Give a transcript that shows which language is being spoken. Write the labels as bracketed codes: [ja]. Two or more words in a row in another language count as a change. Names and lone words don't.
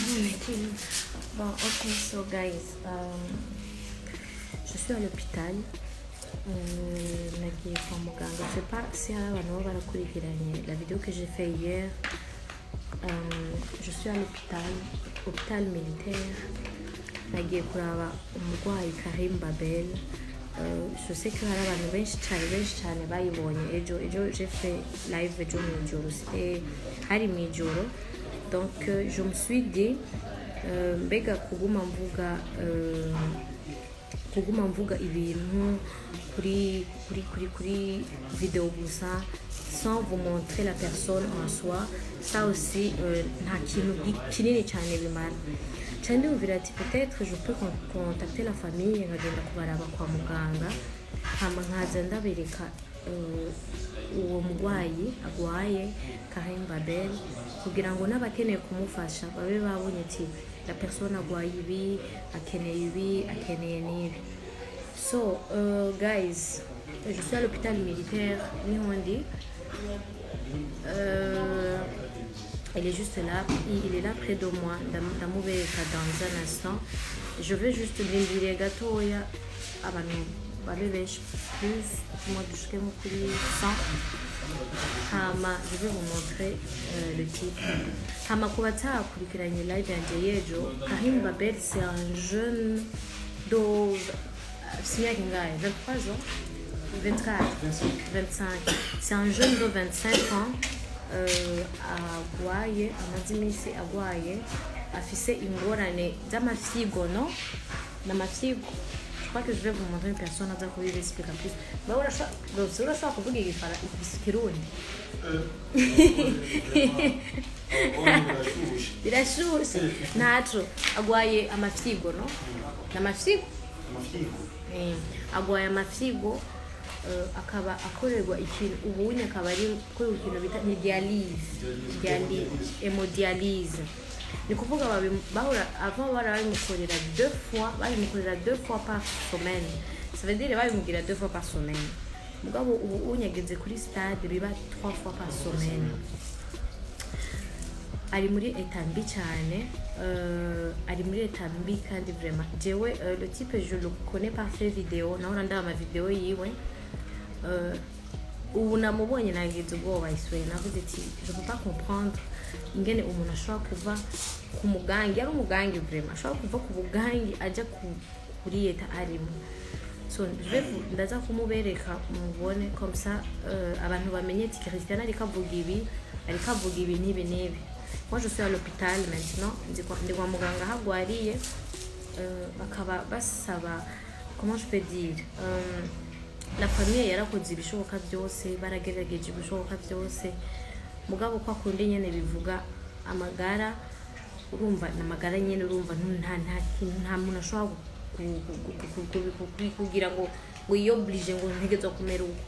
[fr] Bon, ok, so guys, je suis à l'hôpital. [rn] Nagiye kwa muganga. [fr] Je sais pas si [rn] hari abantu baba barakurikiranye [fr] la vidéo que j'ai fait hier. Je suis à l'hôpital, hôpital militaire. [rn] Nagiye kuraba umurwayi Karim Babel. [fr] Je sais que [rn] hari abantu benshi cyane bayibonye ejo [fr] j'ai fait live [rn] ejo mu ijoro, c'était hari mu ijoro. Donc je me suis dit mbega kuguma mvuga ibintu kuri vidéo gusa sans vous montrer la personne en soi, ça aussi nta kintu kinini cyane bimara. Cyane ndumvira ati [fr] peut-être je peux contacter la famille [rn] nkagenda kubaraba kwa muganga hama nkaza ndabereka uwo murwayi agwaye Karim Babel kugira ngo n'abakeneye kumufasha babe babonye ati [fr] la personne [rn] agwaye ibi, akeneye n'ibi. [en] So guys, [fr] je suis à l'hôpital militaire Nihondi. Il est juste là, il est là près de moi, ndamubereka dans un instant. Je vais juste [rn] ndindiriye gatoya abantu babe benshi [fr] plus moi [rn] dushike mu kuri 100. [fr] Hama je vais vous montrer le titre. [rn] Hama kuba takurikiranye live yanje yejo, Karim Babel [fr] c'est un jeune de 23 ans, [rn] 24, 25. [fr] C'est un jeune de 25 ans. [rn] Agwaye amaze iminsi agwaye afise ingorane z'amafyigo no n'amafyigo. [fr] Je crois que je vais vous montrer une personne [rn] aza kubibexplica [fr] plus. [rn] Bah urashobora kuvuga ikirundi birashushe ntaco. Agwaye amafyigo no n'amafyigo agwaye amafyigo. Akaba akorerwa ikintu ubunye akaba ari ko ikintu bita hemodialyse. Ni kuvuga bahora avant barabimukorera [fr] 2 fois par semaine. Ça veut dire babimugira [rn] 2 fois par semaine. Mugabo ubu unyageze kuri stade biba [fr] 3 fois par semaine. [rn] Ari muri état mbi cyane, ari muri état mbi kandi vraiment jewe [fr] le type je le connais par ses vidéos, [rn] naho ndaba ama vidéo yiwe. Ubu namubonye nagize ubwoba iswe, navuze ati [fr] je peux pas comprendre [rn] ingene umuntu ashobora kuva ku mugangi, ari umugangi vraiment ashobora kuva ku bugangi ajya kuri eta arimo. So ndaza kumubereka mubone [fr] comme ça [rn] abantu bamenye ati Christian ariko avuga ibi n'ibi. [fr] Moi je suis à l'hôpital maintenant, [rn] ndi kwa muganga hagwariye, bakaba basaba [fr] comment je peux dire la famille [rn] yarakoze ibishoboka byose, baragerageje ibishoboka byose, mugabo kwa kundi nyene bivuga amagara, urumva namagara nyene, urumva nta muntu ashobora kugira ngo yoblige ngo ntegeze kumera uko.